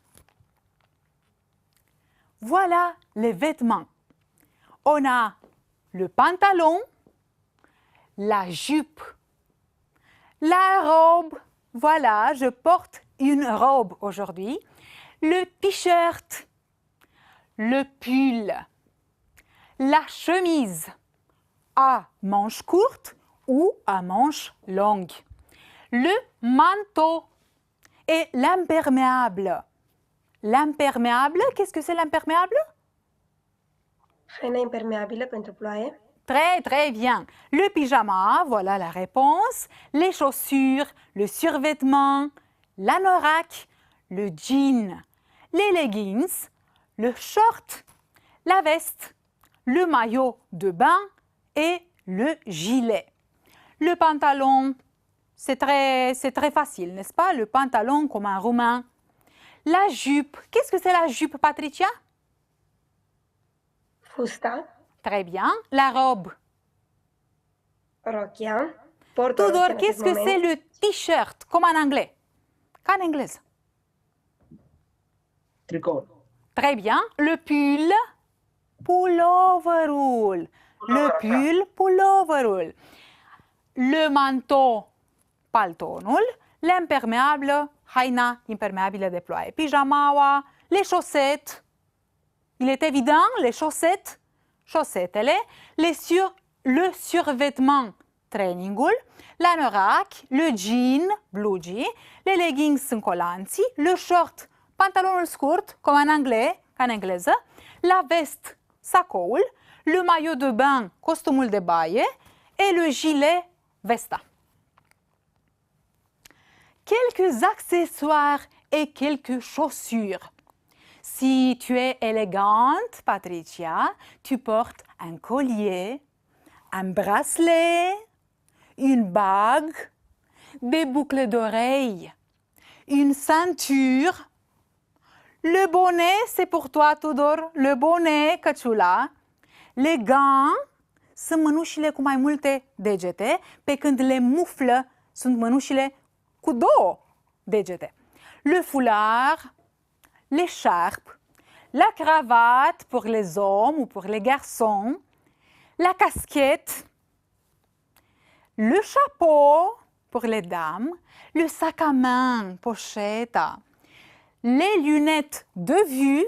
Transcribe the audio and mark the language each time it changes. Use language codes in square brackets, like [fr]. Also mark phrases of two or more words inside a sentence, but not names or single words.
[fr] Voilà les vêtements. On a le pantalon, la jupe, la robe. Voilà, je porte une robe aujourd'hui. Le t-shirt, le pull, la chemise à manches courtes ou à manches longues, le manteau et l'imperméable. L'imperméable, qu'est-ce que c'est l'imperméable? [ro] Haina impermeabilă pentru ploaie. [fr] Très, très bien. Le pyjama, voilà la réponse. Les chaussures, le survêtement, l'anorak, le jean, les leggings, le short, la veste, le maillot de bain et le gilet. Le pantalon, c'est très facile, n'est-ce pas? Le pantalon comme un roumain. La jupe, qu'est-ce que c'est la jupe, Patricia? [ro] Fusta, [fr] Très bien. La robe. [ro] rochia. Port o rochie [fr] Tudor, [ro] în [fr] qu'est-ce [ro] acest [fr] que [ro] moment. [fr] c'est le t-shirt, comme en anglais? [ro] Ca în engleză. Tricou. [fr] Très bien. Le pull, pulloverul. Le pull, pulloverul. Le manteau, [ro] paltonul. L'imperméable, haina imperméabilă de ploaie. Pijamaua, [fr] les chaussettes. Il est évident, les chaussettes. șosetele, le survêtement, trainingul, l'anorak, le jean, blugii, les leggings [ro] sunt colanții, [fr] le short, [ro] pantalonul scurt, cum în [fr] anglais, [ro] ca în engleză, [fr] la veste, sacoul, le maillot de bain, [ro] costumul de baie, [fr] et le gilet, vesta. Quelques accessoires et quelques chaussures. Si tu es élégante, Patricia, tu portes un collier, un bracelet, une bague, des boucles d'oreilles, une ceinture. Le bonnet, c'est pour toi, Tudor, le bonnet, căciula. Les gants [ro] sunt mânușile cu mai multe degete, pe când le muflă sunt mânușile cu două degete. [fr] Le foulard, l'écharpe, la cravate pour les hommes ou pour les garçons, la casquette, le chapeau pour les dames, le sac à main, pochetta, les lunettes de vue.